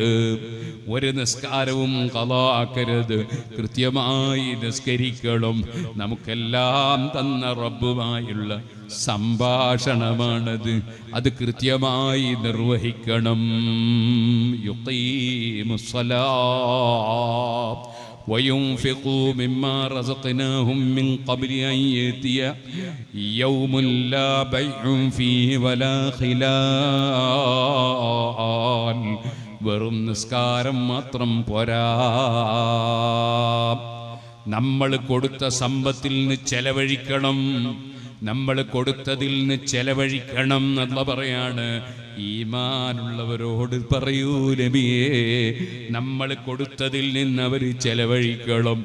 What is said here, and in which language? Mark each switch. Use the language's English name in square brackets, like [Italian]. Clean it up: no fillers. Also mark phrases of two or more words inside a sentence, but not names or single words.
[Malayalam] ഒരു നിസ്കാരവും ഖളാ ആക്കരുത്. കൃത്യമായി നിസ്കരിക്കണം. നമുക്കെല്ലാം തന്ന റബ്ബുമായുള്ള സംഭാഷണമാണത്. അത് കൃത്യമായി നിർവഹിക്കണം. [Arabic] യുഖീമുസ്സലാ وينفقوا مما رزقناهم من قبل أن يأتي يوم لا بيع فيه ولا خلال. [Malayalam] വെറും നിസ്കാരം മാത്രം പോരാ, നമ്മൾ കൊടുത്ത സമ്പത്തിൽ നിന്ന് ചെലവഴിക്കണം. നമ്മൾ കൊടുത്തതിൽ നിന്ന് ചെലവഴിക്കണം എന്നുള്ള പറയാണ്. ഈമാനുള്ളവരോട് പറയൂ നബിയേ, നമ്മൾ കൊടുത്തതിൽ നിന്ന് അവർ ചെലവഴിക്കണം.